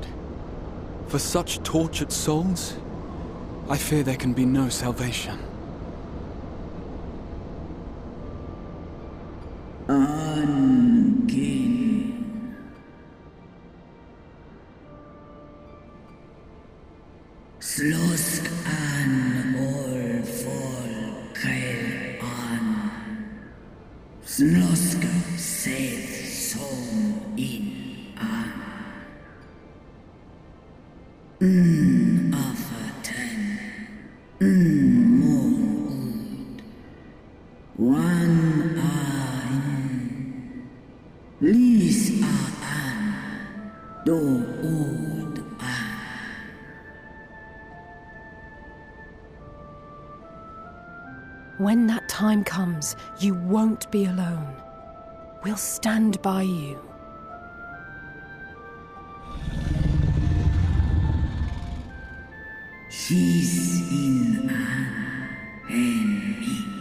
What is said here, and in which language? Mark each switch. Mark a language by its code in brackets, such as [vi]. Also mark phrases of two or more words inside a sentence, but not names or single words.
[en] For such tortured souls, I fear there can be no salvation. Slosk an ol vol kail an. Slosk seth som in an. Afaten. Mon ud. Wan ein. Lis a an. Do ud an. When that time comes, you won't be alone. We'll stand by you. She's in an enemy.